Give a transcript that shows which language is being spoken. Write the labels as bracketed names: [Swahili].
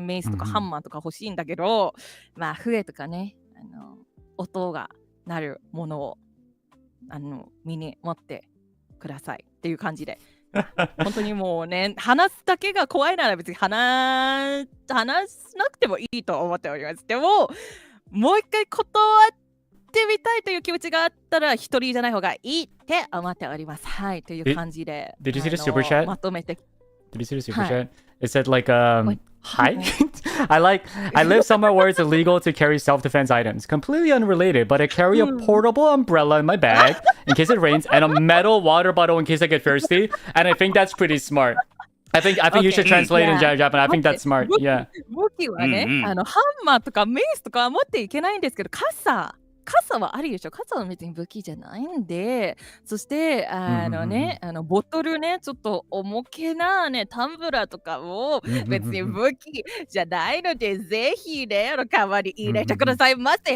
[Japanese] メイスとかハンマーとか欲しいんだけど、笛とかね、音が鳴るものを身に持ってくださいっていう感じで。本当にもうね、話すだけが怖いなら別に話さなくてもいいと思っております。でも、もう一回断ってみたいという気持ちがあったら一人じゃない方がいいって思っております。はい、という感じで。 [English] Did you see the super chat? [Japanese] まとめて。 [English] Did you see the super chat? It said like hi. I live somewhere where it's illegal to carry self-defense items. Completely unrelated, but I carry a portable umbrella in my bag in case it rains and a metal water bottle in case I get thirsty. And I think that's pretty smart. I think you should Okay. translate in Yeah. Japanese. I think that's smart. [Japanese] 武器 [English] Yeah. [Japanese] 武器はね、うんうんハンマーとかメイスとかは持っていけないんですけど、傘はありでしょ。傘は別に武器じゃないんで、そしてボトルね、ちょっと重けなね、タンブラーとかを別に武器じゃないので、ぜひね、代わり入れてくださいませ。